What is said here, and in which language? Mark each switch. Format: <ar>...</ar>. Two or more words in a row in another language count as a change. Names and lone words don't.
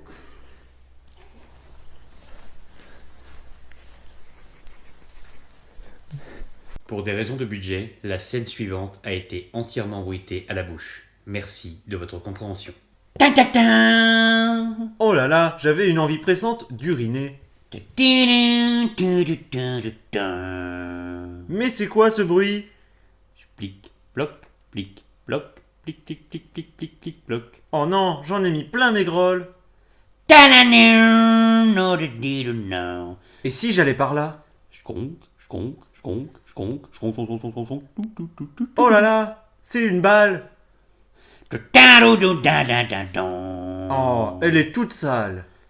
<fr>Pour des raisons de budget, la scène suivante a été entièrement bruitée à la bouche. Merci de votre compréhension. Oh là là, j'avais une envie pressante d'uriner. Mais c'est quoi ce bruit? Plic, bloc, plic, bloc, plic, plic, plic, plic, plic, plic, bloc. Oh non, j'en ai mis plein mes grolles. Et si j'allais par là? Oh là là, c'est une balle. Oh, elle est toute sale.</fr>